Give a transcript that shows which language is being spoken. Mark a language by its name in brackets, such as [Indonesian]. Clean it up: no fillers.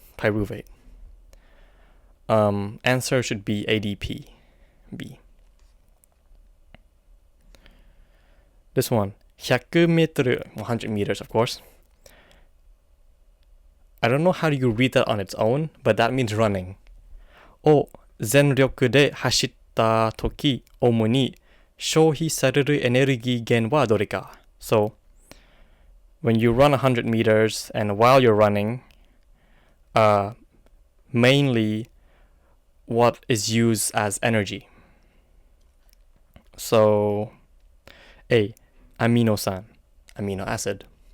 [English] Pyruvate. Answer should be ADP. B. This one, 100 meter, 100 meters, of course. I don't know how you read that on its own, but that means running. [Japanese] を全力で走ったとき、主に消費されるエネルギー源はどれか? [English] So, when you run 100 meters and while you're running, mainly what is used as energy? So, A, aminosan, amino acid.